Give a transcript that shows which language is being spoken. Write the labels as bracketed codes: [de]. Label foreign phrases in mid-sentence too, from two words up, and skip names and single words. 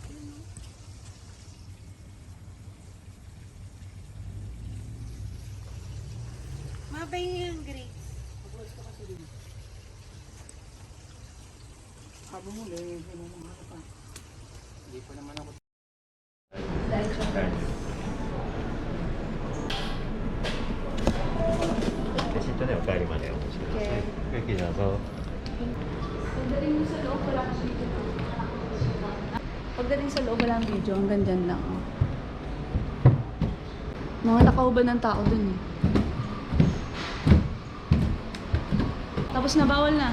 [tl] Mabay yung grapes. Sabi mo, hindi pa naman ako. [ja] レシートでお帰りまでお持ちください。ごゆっくりどうぞ。 [tl] Pagdating mo sa loob, wala kang video. Pagdating sa loob, wala kang video. Hanggang dyan lang. Oh. Mga nakauban ng tao dun eh. Tapos na, bawal na.